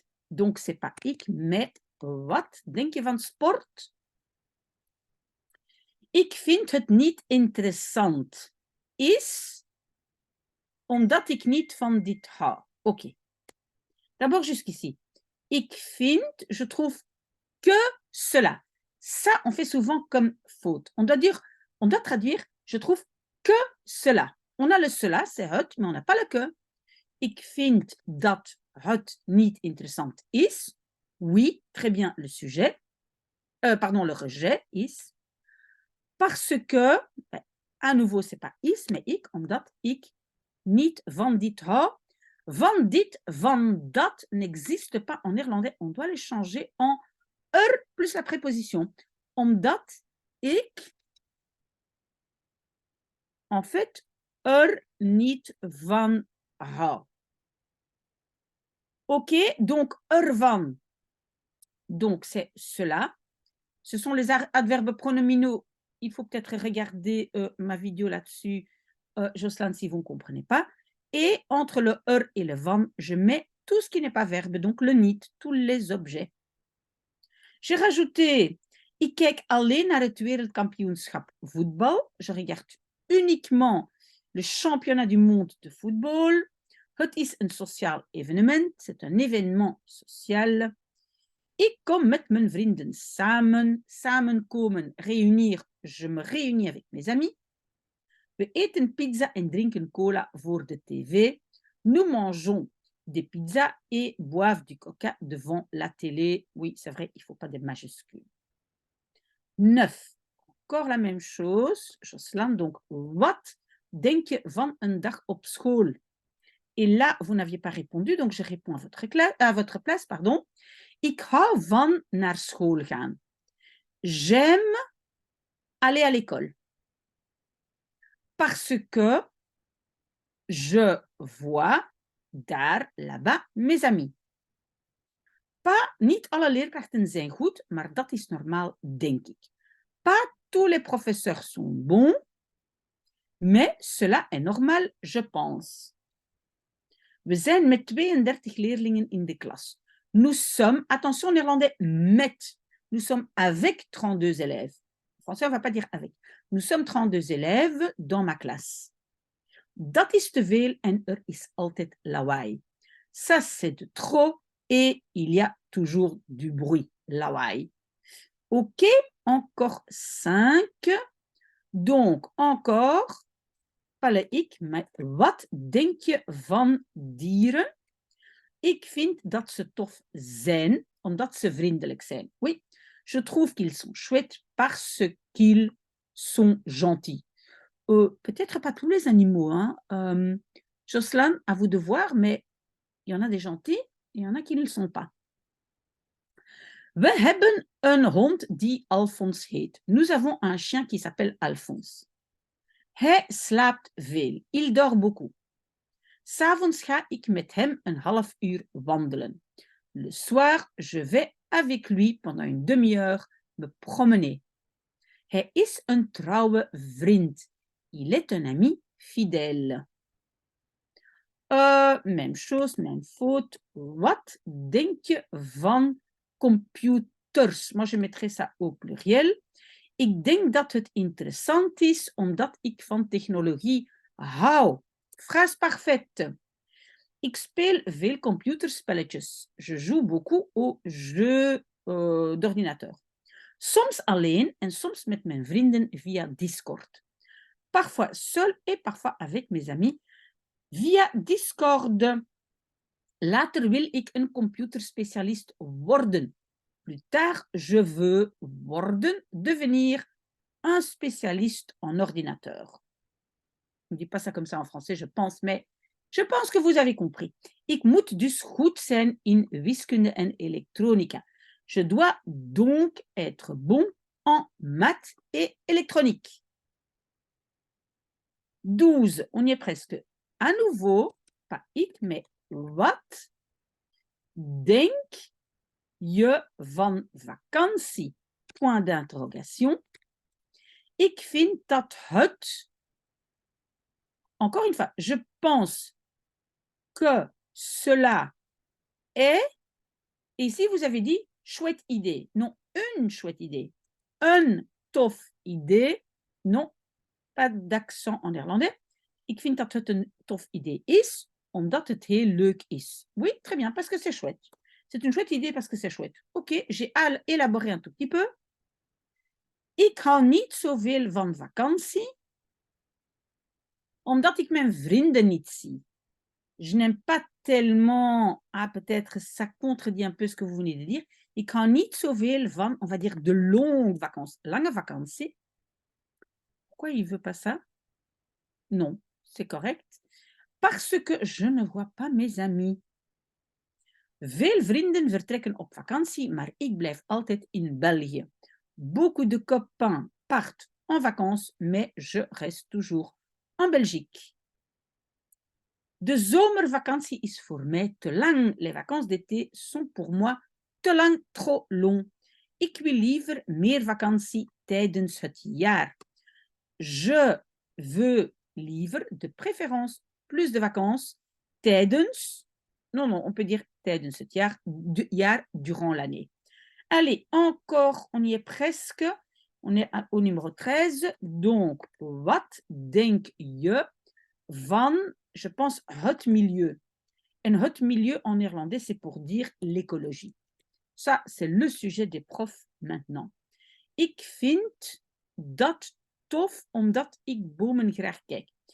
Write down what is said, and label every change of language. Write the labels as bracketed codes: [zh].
[fr] Donc, c'est pas [nl] ik, [fr] mais [nl] wat denk je van sport? Ik vind het niet interessant. Is omdat ik niet van dit hou. [fr] Ok. D'abord, jusqu'ici. [nl] Ik vind, [fr] je trouve que cela. Ça, on fait souvent comme faute. On doit traduire, je trouve que cela. On a le cela, c'est het, mais on n'a pas le que. [nl] Ik vind dat het niet interessant is. [fr] Oui, très bien, le sujet. Le rejet, is. Parce que, à nouveau, c'est pas [nl] is, [fr] mais [nl] ik, omdat ik niet van dit hou. [fr] Van dit, van dat n'existe pas en néerlandais. On doit les changer en plus la préposition. [nl] Omdat ik, en fait, niet van hou. [fr] Ok, donc ervan. Donc c'est cela. Ce sont les adverbes pronominaux. Il faut peut-être regarder ma vidéo là-dessus, Jocelyn, si vous ne comprenez pas. Et entre le et le van, je mets tout ce qui n'est pas verbe, donc le niet, tous les objets. J'ai rajouté, [nl] ik kijk alleen naar het wereldkampioenschap voetbal. [fr] Je regarde uniquement le championnat du monde de football. [nl] Het is een sociaal evenement, [fr] c'est un événement social. [nl] Ik kom met mijn vrienden samen. [fr] Samenkomen, réunir, je me réunis avec mes amis. [nl] We eten pizza en drinken cola voor de tv. [fr] Nous mangeons des pizzas et boivent du coca devant la télé. Oui, c'est vrai, il ne faut pas des majuscules. 9. Encore la même chose. [nl] Jocelyn, [fr] donc, [nl] wat denk je van een dag op school? [fr] Et là, vous n'aviez pas répondu, donc je réponds à votre place. Pardon. [nl] Ik hou van naar school gaan. [fr] J'aime aller à l'école. Parce que je vois [nl] daar, [fr] là-bas, mes amis. Pas, [nl] niet alle leerkrachten zijn goed, maar dat is normaal, denk ik. [fr] Pas tous les professeurs sont bons, mais cela est normal, je pense. [nl] We zijn met 32 leerlingen in de klas. [fr] Nous sommes, attention néerlandais, [nl] met. [fr] Nous sommes avec 32 élèves. En français, on ne va pas dire avec. Nous sommes 32 élèves dans ma classe. [nl] Dat is te veel en is altijd lawaai. [fr] Ça, c'est de trop et il y a toujours du bruit, [nl] lawaai. [fr] Ok, encore 5. Donc, encore, pas [nl] ik, maar wat denk je van dieren? Ik vind dat ze tof zijn, omdat ze vriendelijk zijn. [fr] Oui, je trouve qu'ils sont chouettes parce qu'ils sont gentils. Peut-être pas tous les animaux. Hein. Jocelyn, à vous de voir, mais il y en a des gentils et il y en a qui ne le sont pas. [nl] We hebben een hond die Alphonse heet. [fr] Nous avons un chien qui s'appelle Alphonse. [nl] Hij slaapt veel. [fr] Il dort beaucoup. [nl] 'S Avonds ga ik met hem een half uur wandelen. [fr] Le soir, je vais avec lui pendant une demi-heure me promener. [nl] Hij is een trouwe vriend. [fr] Il est un ami fidèle. Même chose, même faute. [nl] Wat denk je van computers? [fr] Moi, je mettrais ça au pluriel. [nl] Ik denk dat het interessant is, omdat ik van technologie hou. [fr] Phrase parfaite. [nl] Ik speel veel computerspelletjes. [fr] Je joue beaucoup aux jeux d'ordinateur. [nl] Soms alleen en soms met mijn vrienden via Discord. [fr] Parfois seul et parfois avec mes amis via Discord. [nl] Later wil ik een computerspecialist worden. [fr] Plus tard, je veux devenir un spécialiste en ordinateur. Je ne dis pas ça comme ça en français, je pense, mais je pense que vous avez compris. [nl] Ik moet dus goed zijn in wiskunde en elektronica. [fr] Je dois donc être bon en maths et électronique. 12, on y est presque. À nouveau, pas ik, mais [nl] wat denk je van vakantie? [fr] Point d'interrogation. [nl] Ik vind dat het... [fr] Encore une fois, je pense que cela est... Et ici, vous avez dit chouette idée. Non, une chouette idée. [nl] Een tof idee. [fr] Non, pas d'accent en néerlandais. [nl] Ik vind dat het een tof idee is, omdat het heel leuk is. [fr] Oui, très bien, parce que c'est chouette. C'est une chouette idée parce que c'est chouette. Ok, j'ai élaboré un tout petit peu. [nl] Ik hou niet zoveel van vakantie, omdat ik mijn vrienden niet zie. [fr] Je n'aime pas tellement... Ah, peut-être ça contredit un peu ce que vous venez de dire. [nl] Ik hou niet zoveel van, [fr] on va dire, de longues vacances. [nl] Lange vakantie. [fr] Pourquoi il ne veut pas ça? Non, c'est correct. Parce que je ne vois pas mes amis. [nl] Veel vrienden vertrekken op vakantie, maar ik blijf altijd in België. [fr] Beaucoup de copains partent en vacances, mais je reste toujours en Belgique. [nl] De zomervakantie is voor mij te lang. [fr] Les vacances d'été sont pour moi [nl] te lang, [fr] trop long. [nl] Ik wil liever meer vakantie tijdens het jaar. [fr] Je veux [nl] liever, [fr] de préférence, plus de vacances tijdens, non, on peut dire [nl] tijdens het jaar, [fr] durant l'année. Allez, encore, on y est presque. On est au numéro 13. Donc, [nl] wat denk je van, [fr] je pense, [nl] het milieu. [fr] En [nl] het milieu [fr] en néerlandais, c'est pour dire l'écologie. Ça, c'est le sujet des profs maintenant. [nl] Ik vind dat tof omdat ik bomen graag kijk.